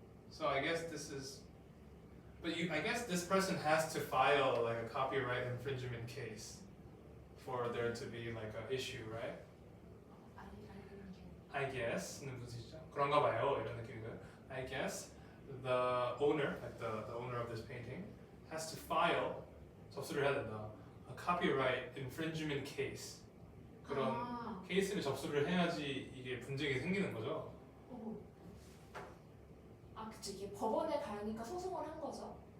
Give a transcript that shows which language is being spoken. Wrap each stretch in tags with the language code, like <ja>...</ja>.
<en>So I guess this is, but I guess this person has to file like a copyright infringement case for there to be like an issue, right? I didn't get. I guess</en> <ko>는 무슨 그런가 봐요 이런 느낌인가요?</ko> <en>I guess the owner, like the owner of this painting, has to file</en> <ko>접수를 해야 된다.</ko> <en>A copyright infringement case.</en> <ko>그런 아. 케이스를 접수를 해야지 이게 분쟁이 생기는 거죠. 오. 그치. 이게 법원에 가니까 소송을 한 거죠.</ko>